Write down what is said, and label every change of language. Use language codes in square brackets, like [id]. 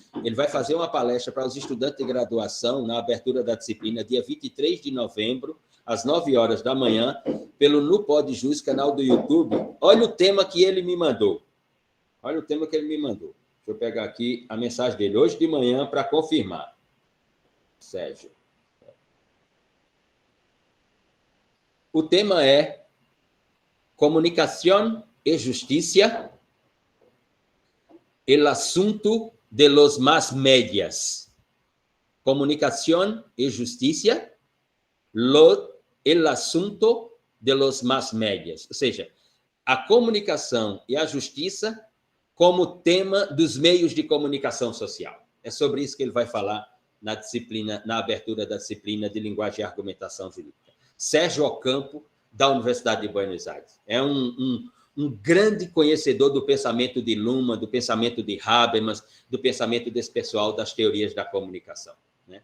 [pt] Ele vai fazer uma palestra para os estudantes de graduação na abertura da disciplina, dia 23 de novembro, às 9 horas da manhã, pelo NuPod Jus, canal do YouTube. Olha o tema que ele me mandou. Deixa eu pegar aqui a mensagem dele, hoje de manhã, para confirmar. Sérgio. O tema é [es] Comunicación y Justicia, el asunto de los más medias. Comunicación y Justicia, el asunto de los más medias. [pt] Ou seja, a comunicação e a justiça como tema dos meios de comunicação social. É sobre isso que ele vai falar na disciplina, na abertura da disciplina de linguagem e argumentação jurídica. Sérgio Ocampo, da Universidade de Buenos Aires. É um grande conhecedor do pensamento de Luhmann, do pensamento de Habermas, do pensamento desse pessoal das teorias da comunicação. Né?